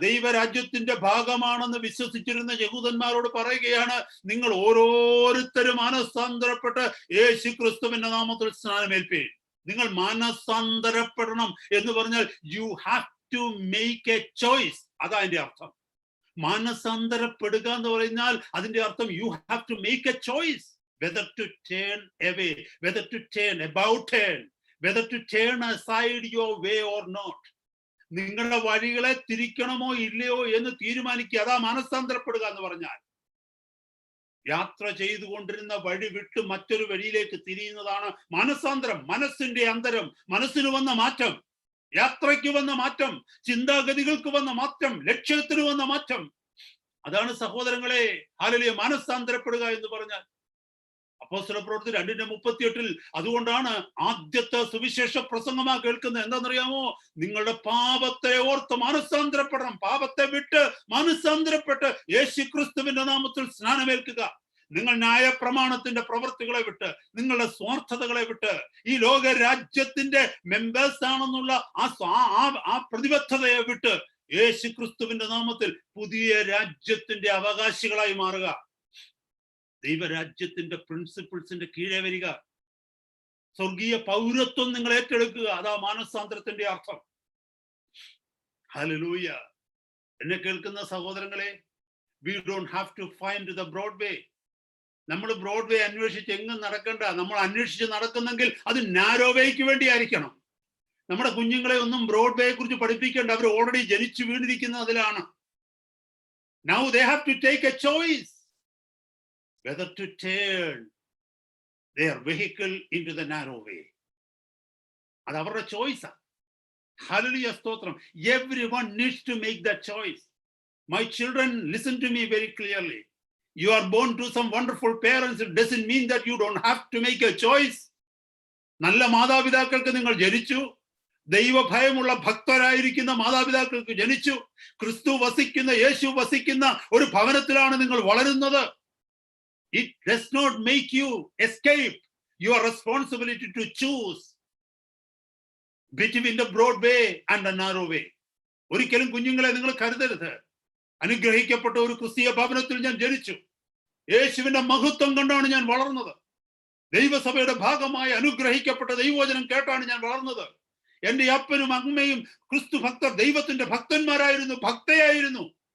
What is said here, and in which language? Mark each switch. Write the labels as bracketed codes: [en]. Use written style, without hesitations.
[ml] ദൈവരാജ്യത്തിന്റെ ഭാഗമാണെന്ന് വിശ്വസിച്ചിരുന്ന യഹൂദന്മാരോട് പറയുകയാണ്, നിങ്ങൾ ഓരോരുത്തരും മാനസാന്തരപ്പെട്ട് യേശു ക്രിസ്തുവിന്റെ നാമത്തിൽ സ്നാനമേൽപ്പീൻ. നിങ്ങൾ മാനസാന്തരപ്പെടണം എന്ന് പറഞ്ഞാൽ [en] You have to make a choice. [ml] അതാ അതിന്റെ അർത്ഥം. മാനസാന്തരപ്പെടുക എന്ന് പറഞ്ഞാൽ അതിന്റെ അർത്ഥം [en] You have to make a choice, whether to turn away, whether to turn about turn, whether to turn aside your way or not. [ml] നിങ്ങളുടെ വഴികളെ തിരിക്കണമോ ഇല്ലയോ എന്ന് തീരുമാനിക്കുക. അതാ മാനസാന്തരപ്പെടുക എന്ന് പറഞ്ഞാൽ. യാത്ര ചെയ്തുകൊണ്ടിരുന്ന വഴി വിട്ട് മറ്റൊരു വഴിയിലേക്ക് തിരിയുന്നതാണ് മാനസാന്തരം. മനസ്സിന്റെ അന്തരം, മനസ്സിന് വന്ന മാറ്റം, യാത്രയ്ക്ക് വന്ന മാറ്റം, ചിന്താഗതികൾക്ക് വന്ന മാറ്റം, ലക്ഷ്യത്തിന് വന്ന മാറ്റം. അതാണ് സഹോദരങ്ങളെ ഹല്ലേലൂയ മാനസാന്തരപ്പെടുക എന്ന് പറഞ്ഞാൽ. അപ്പോസ്തലപ്രവൃത്തി 2:38 അതുകൊണ്ടാണ് ആദ്യത്തെ സുവിശേഷ പ്രസംഗമാ കേൾക്കുന്നത്. എന്താണെന്നറിയാമോ? നിങ്ങളുടെ പാപത്തെ ഓർത്ത് മാനസാന്തരപ്പെടണം. പാപത്തെ വിട്ട് മാനസാന്തരപ്പെട്ട് യേശു ക്രിസ്തുവിന്റെ നാമത്തിൽ സ്നാനമേൽക്കുക. നിങ്ങൾ ന്യായപ്രമാണത്തിന്റെ പ്രവൃത്തികളെ വിട്ട്, നിങ്ങളുടെ സ്വാർത്ഥതകളെ വിട്ട്, ഈ ലോക രാജ്യത്തിന്റെ മെമ്പേഴ്സ് ആണെന്നുള്ള ആ പ്രതിബദ്ധതയെ വിട്ട് യേശു ക്രിസ്തുവിന്റെ നാമത്തിൽ പുതിയ രാജ്യത്തിന്റെ അവകാശികളായി മാറുക. ദൈവരാജ്യത്തിന്റെ പ്രിൻസിപ്പിൾസിന്റെ കീഴെ വരിക. സ്വർഗീയ പൗരത്വം നിങ്ങൾ ഏറ്റെടുക്കുക. അതാ മാനസാന്തരത്തിന്റെ അർത്ഥം. ഹല്ലേലൂയ. എന്നെ കേൾക്കുന്ന സഹോദരങ്ങളെ, [en] we don't have to find the broad way. [ml] നമ്മൾ ബ്രോഡ് വേ അന്വേഷിച്ച് എങ്ങും നടക്കണ്ട. നമ്മൾ അന്വേഷിച്ച് നടക്കുന്നെങ്കിൽ അത് നാരോ വേക്ക് വേണ്ടി ആയിരിക്കണം. നമ്മുടെ കുഞ്ഞുങ്ങളെ ഒന്നും ബ്രോഡ് വേയെ കുറിച്ച് പഠിപ്പിക്കേണ്ട. അവർ ഓൾറെഡി ജനിച്ചു വീണിരിക്കുന്ന അതിലാണ്. [en] Now they have to take a choice whether to turn their vehicle into the narrow way. [ml] അത് അവരുടെ ചോയ്സാ. ഹല്ലേലൂയ, സ്തോത്രം. [en] Everyone needs to make that choice. My children, listen to me very clearly. You are born to some wonderful parents. It doesn't mean that you don't have to make a choice. [ml] നല്ല മാതാപിതാക്കൾക്ക് നിങ്ങൾ ജനിച്ചു. ദൈവഭയമുള്ള ഭക്തരായിരിക്കുന്ന മാതാപിതാക്കൾക്ക് ജനിച്ചു. ക്രിസ്തു വസിക്കുന്ന, യേശു വസിക്കുന്ന ഒരു ഭവനത്തിലാണ് നിങ്ങൾ വളരുന്നത്. [en] It does not make you escape your responsibility to choose between the broad way and the narrow way. [ml] ഒരിക്കലും കുഞ്ഞുങ്ങളെ നിങ്ങൾ കരുതരുത്. അനുഗ്രഹിക്കപ്പെട്ട ഒരു ക്രിസ്തീയ ഭവനത്തിൽ ഞാൻ ജനിച്ചു. യേശുവിന്റെ മഹത്വം കണ്ടാണ് ഞാൻ വളർന്നത്. ദൈവസഭയുടെ ഭാഗമായി അനുഗ്രഹിക്കപ്പെട്ട ദൈവവചനം കേട്ടാണ് ഞാൻ വളർന്നത്. എന്റെ അപ്പനും അമ്മയും ക്രിസ്തു ഭക്തർ, ദൈവത്തിന്റെ ഭക്തന്മാരായിരുന്നു, ഭക്തയായിരുന്നു.